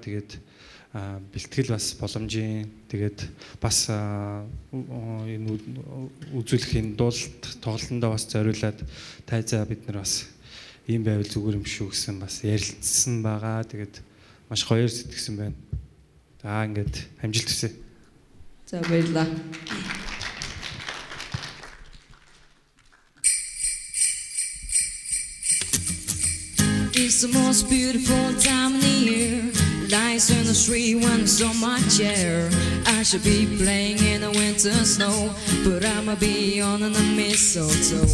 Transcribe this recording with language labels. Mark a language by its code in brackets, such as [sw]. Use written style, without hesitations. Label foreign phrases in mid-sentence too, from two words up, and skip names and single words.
[mn] Тэгээд бэлтгэл бас боломжийн. Тэгээд бас энэ үзүүлэхийн дуулалт тоглолтондоо бас зориулаад тайзаа бид нар бас ийм байвал зүгээр юм шүү гэсэн бас ярилцсан байгаа. Тэгээд маш гоё сэтгэсэн байна. За ингээд амжилт хүсье. За баярлалаа. [en] It's the most beautiful time of the year. Lights in the street when it's on my chair. I should be playing in the winter snow, but I'ma be on the mistletoe.